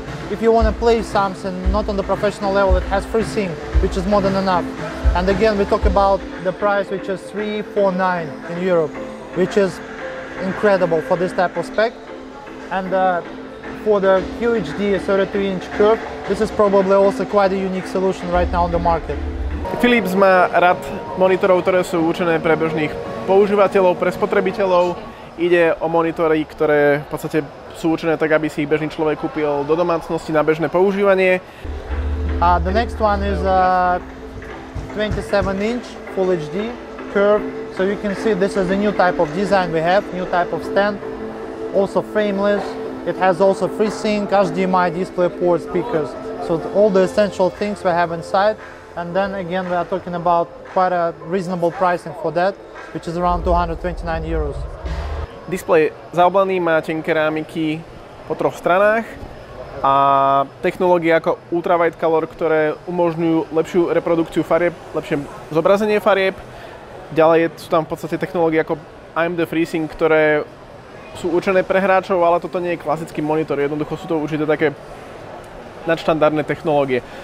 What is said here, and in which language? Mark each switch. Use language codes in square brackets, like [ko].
[en] If you want to play something not on the professional level, it has FreeSync, which is more than enough. And again, we talk about the price, which is 349 in Europe, which is incredible for this type of spec. And for the QHD 32-inch curve, this is probably also quite a unique solution right now on the market. [sk] Philips má rad monitorov, ktoré sú určené pre bežných používateľov, pre spotrebiteľov. Ide o monitory, ktoré v podstate sú určené tak, aby si ich bežný človek kúpil do domácnosti na bežné používanie. [en] The next one is 27-inch Full HD curved. So you can see this is a new type of design we have, new type of stand, also frameless. It has also FreeSync, HDMI, DisplayPort, speakers. So all the essential things we have inside. And then again, we are talking about quite a reasonable pricing for that, which is around 229 euros. [sk] Displej zaoblený, má tenké kerámiky po troch stranách a technológie ako Ultra Wide Color, ktoré umožňujú lepšiu reprodukciu farieb, lepšie zobrazenie farieb. Ďalej sú tam v podstate technológie ako AMD FreeSync, ktoré sú určené pre hráčov, ale toto nie je klasický monitor, jednoducho sú to určite také nadštandardné technológie.